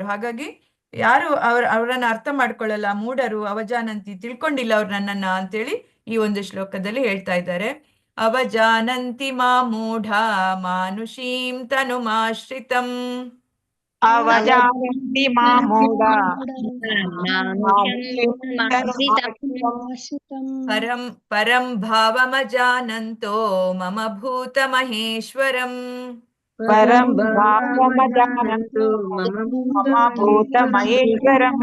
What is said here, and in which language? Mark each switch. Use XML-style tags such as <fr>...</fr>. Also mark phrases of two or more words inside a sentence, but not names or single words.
<kn>ಹಾಗಾಗಿ ಯಾರು ಅವರನ್ನ ಅರ್ಥ ಮಾಡ್ಕೊಳ್ಳಲ್ಲ, ಮೂಢರು, ಅವಜಾನಂತಿ, ತಿಳ್ಕೊಂಡಿಲ್ಲ ಅವ್ರು ನನ್ನನ್ನ ಅಂತೇಳಿ ಈ ಒಂದು ಶ್ಲೋಕದಲ್ಲಿ ಹೇಳ್ತಾ ಇದ್ದಾರೆ.</kn> <sa>ಅವಜಾನಂತಿ ಮಾ ಮೂಢ ಮಾನುಷೀಂ ತನುಮಾಶ್ರಿತಂ. ಅವಜಾನಂತಿ ಮಾಮೂಢ ಪರಂ ಪರಂ ಭಾವಮಜಾನಂತೋ ಮಮ ಭೂತ ಮಹೇಶ್ವರಂ. ಪರಂ ಭಾವಮಜಾನಂತು ಮಮ ಭೂತ ಮಹೇಶ್ವರಂ.</sa>